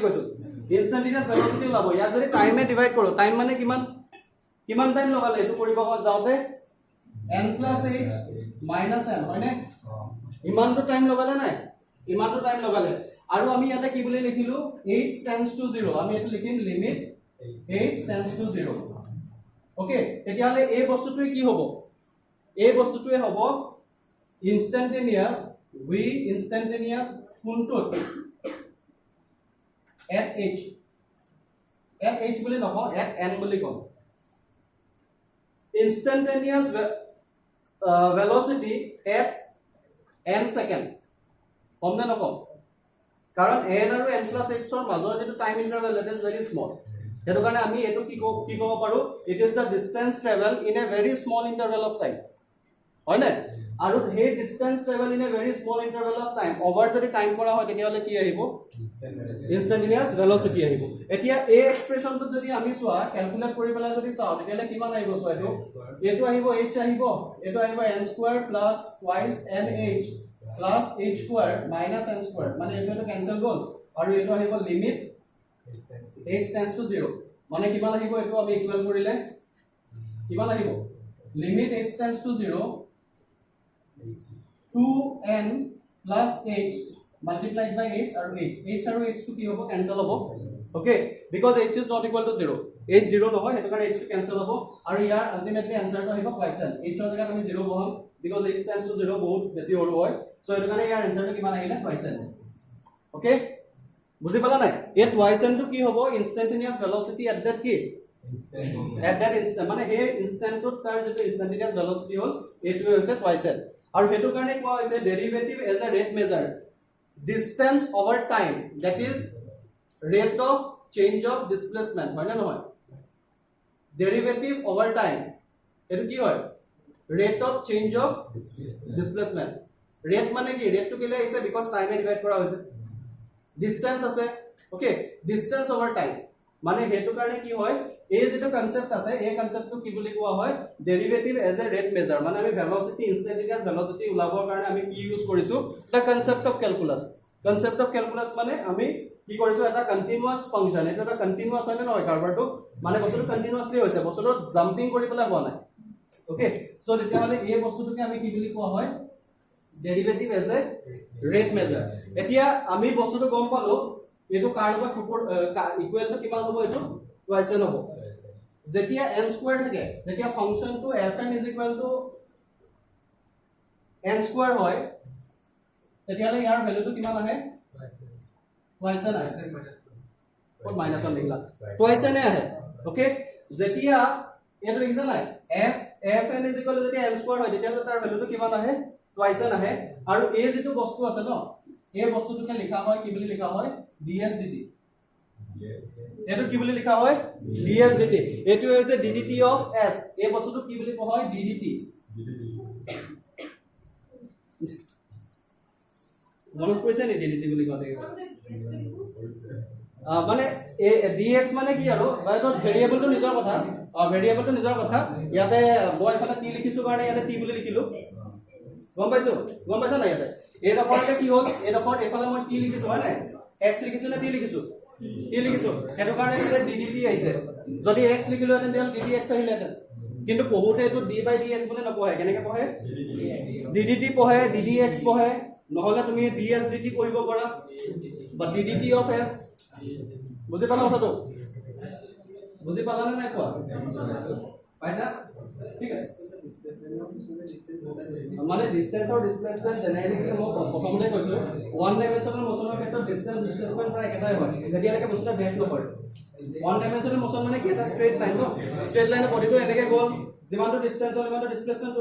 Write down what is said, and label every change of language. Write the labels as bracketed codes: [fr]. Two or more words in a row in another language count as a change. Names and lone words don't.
[as] কৈছো [en] instantaneous velocity [as] ওলাব ইয়াত যদি টাইমে ডিভাইড কৰো টাইম মানে কিমান কিমান টাইম লগালে এটো কৰিব যাওতে n + h - n হয় না ইমানটো টাইম লগালে নাই ইমানটো টাইম লগালে আৰু আমি ইয়াতে কি বুলি লিখিলো [en] h tends to 0 [as] আমি এটো লিখিম [en] limit h tends to 0 [as] ওকে তেতিয়ালে এই বস্তুটোই কি হ'ব এই বস্তুটোই হ'ব ইনস্ট্যান্টেনিয়াস v ইনস্ট্যান্টেনিয়াস কোনটোত [en] at h [as] বুলি নকওঁ [en] at n [as] বুলি কওঁ [en] instantaneous velocity at n second [as] কম না নকম কারণ n আৰু n + h ৰ মাজৰ যেটো [en] time interval that is very small [as] হেতু কাৰণে আমি এটো কি ক'ব পাৰো [en] it is the distance travel in a very small interval of time [as] হয় না আৰু হে [en] distance travel in a very small interval of time over [as] যদি টাইম কৰা হয় তেতিয়া হলে কি আহিব [en] instantaneous velocity [as] আহিব এতিয়া এই এক্সপ্ৰেছনটো যদি আমি চোৱা ক্যালকুলেট কৰি পেলাই যদি চাও তেতিয়া হলে কিমান আহিব চোৱা এটো আহিব h আহিব এটো আহিব [en] n square plus twice nh plus h square minus n square [as] মানে এটো ক্যান্সেল গল আৰু এটো আহিব [en] limit h tends to 0 [as] মানে কিমান আহিব এটো আমি ইকুৱেল কৰিলে কিমান আহিব [en] limit h tends to 0 2n plus h multiplied by h [as] আৰু h to কি হ'ব cancel হ'ব [en] okay because h is not equal to 0 [as] h 0 নহয় হেতু কাৰণে h to cancel হ'ব আৰু ইয়াৰ [en] ultimately answer [as] to আহিব twice n h ৰ জায়গাত আমি 0 বহাম [en] because h tends to 0 [as] বহুত বেছি সৰু হয় সো হেতু কাৰণে ইয়াৰ answer to কিমান আহিলে [en] twice n okay [as] বুজি পালা নাই এই [en] twice n [as] to কি হ'ব [en] instantaneous velocity at that [as] কি [en] at that instant [as] মানে হে ইনস্ট্যান্টত তাৰ যেটো [en] instantaneous velocity [as] হ'ল এটো হৈছে [en] twice n [as] আৰু হেতু কাৰণে কোৱা হৈছে [en] derivative as a rate measure distance over time that is rate of change of displacement [as] হয় না নহয় [en] derivative over time [as] এটো কি হয় [en] rate of change of displacement rate [as] মানে কি [en] rate [as] to কেলে আছে [en] because time এ ডিভাইড [as] কৰা হৈছে distance আছে ওকে [en] distance over time [as] মানে হেতু কাৰণে কি হয় এই যেটো কনসেপ্ট আছে এই কনসেপ্টটো কি বুলি কোৱা হয় [en] derivative as a rate measure [as] মানে আমি [en] velocity instantaneous velocity [as] উলাবৰ কাৰণে আমি কি ইউজ কৰিছো [en] the concept of calculus [as] মানে আমি কি কৰিছো এটা [en] continuous function [as] এটা এটা কন্টিনিউয়াস হয় না নহয় কাৰ্ভাৰটো মানে বস্তুটো কন্টিনিউয়াসলি হৈছে বস্তুটো জাম্পিং কৰি পেলাই হোৱা নাই ওকে সো তেতিয়া হলে এই বস্তুটোকে আমি কি বুলি কোৱা হয় [en] derivative as a rate measure [as] এতিয়া আমি বস্তুটো গম পালো এটো কাৰ লগত [en] equal to [as] কিমান হ'ব এটো [en] twice n [as] হ'ব যেতিয়া n স্কয়াৰ থাকে যেতিয়া ফাংশনটো fn [en] n square [as] হয় তেতিয়া হলে ইয়াৰ ভ্যালুটো কিমান আহে [en] twice n [as] আহে কোন মাইনাস 1 লিখলা twice n আহে ওকে যেতিয়া এটো লিখছা নাই fn যদি [en] n square [as] হয় তেতিয়া হলে তাৰ ভ্যালুটো কিমান আহে [en] twice n [as] আহে আৰু এই যেটো বস্তু আছে ন এই বস্তুটোকে লিখা হয় কি বুলি লিখা হয় ds dt এটো কি বুলি লিখা হয় ds dt এটো হৈছে ddt of s এই বস্তুটো কি বুলি কোৱা হয় ddt মনত কৈছে নি ddt বুলি কোৱা মানে dx মানে কি আৰু বাইটো ভেৰিয়েবলটো নিজৰ কথা ইয়াতে মই এফালে t লিখিছো কাৰণে ইয়াতে t বুলি লিখিলো গম পাইছা না ইয়াতে এই ডফৰতে কি হ'ল এই ডফৰ এফালে মই t লিখিছো হয় নাই x লিখিছো না t লিখিছো হেতু কাৰণে এটা ddt আহিছে যদি x লিখিলো হেতেন তেল ddx আহিলেতেন কিন্তু পঢ়োতে এটো d by dx বুলি নপঢ়ে কেনেকৈ পঢ়ে ddt পঢ়ে ddx পঢ়ে নহলে তুমি ds dt পঢ়িব পাৰা বা ddt of s বুজি পালা কথাটো বুজি পালা নে নাই কোৱা পাইছা ঠিক আছে মানে ডিসটেন্স আৰু ডিসপ্লেসমেন্ট জেনাৰেলি কি মই প্ৰথমতে কৈছো [en] one dimensional [as] মোশনৰ ক্ষেত্ৰত [en] distance displacement [as] প্ৰায় একেটাই হয় যেতিয়ালৈকে বস্তুটো বেক নকৰে [en] one dimensional motion [as] মানে কি এটা [en] straight line [as] ন স্ট্ৰেইট লাইনৰ বডিটো এনেকৈ গ'ল যিমানটো ডিসটেন্স হ'ল ইমানটো ডিসপ্লেসমেন্টটো